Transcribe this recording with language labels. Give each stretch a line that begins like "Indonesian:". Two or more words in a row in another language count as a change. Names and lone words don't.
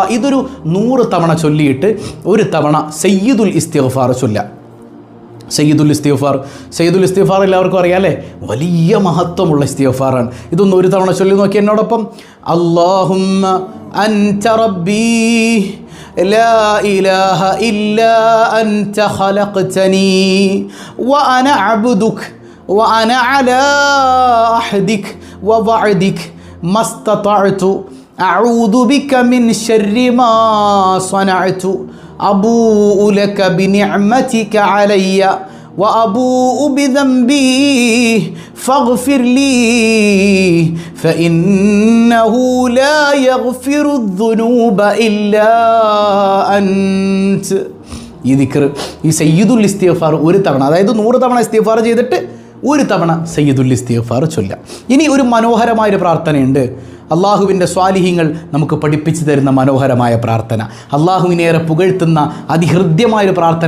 Malayalam: ഇതൊരു 100 തവണ ചൊല്ലിയിട്ട് ഒരു തവണ സയ്യിദുൽ ഇസ്തിഗ്ഫാർ ചൊല്ലുക. സയ്യിദുൽ ഇസ്തിഗ്ഫാർ എല്ലാവർക്കും അറിയാം അല്ലേ? വലിയ മഹത്വമുള്ള ഇസ്തിഗ്ഫാറാണ്. ഇതൊന്ന് ഒരു തവണ ചൊല്ലി നോക്കി എന്നോടൊപ്പം.
Arabic: اللهم أنت ربي لا إله إلا أنت خلقتني وأنا عبدك وأنا على عهدك ووعدك ما استطعت أعوذ بك من شر ما صنعت أبوء لك بنعمتك علي وأبوء بذنبي فاغفر لي فإنه لا يغفر الذنوب إلا أنت.
Malayalam: ഈ ദിക്ർ, ഈ സയ്യിദുൽ ഇസ്തിഗ്ഫാർ ഒരു തവണ, അതായത് 100 തവണ ഇസ്തിഗ്ഫാർ ചെയ്തിട്ട് ഒരു തവണ സയ്യിദുൽ ഇസ്തിഗ്ഫാർ ചൊല്ലാം. ഇനി ഒരു മനോഹരമായൊരു പ്രാർത്ഥനയുണ്ട്, അള്ളാഹുവിൻ്റെ സ്വാലിഹീങ്ങൾ നമുക്ക് പഠിപ്പിച്ചു തരുന്ന മനോഹരമായ പ്രാർത്ഥന, അള്ളാഹുവിനേറെ പുകഴ്ത്തുന്ന അതിഹൃദ്യമായൊരു പ്രാർത്ഥന.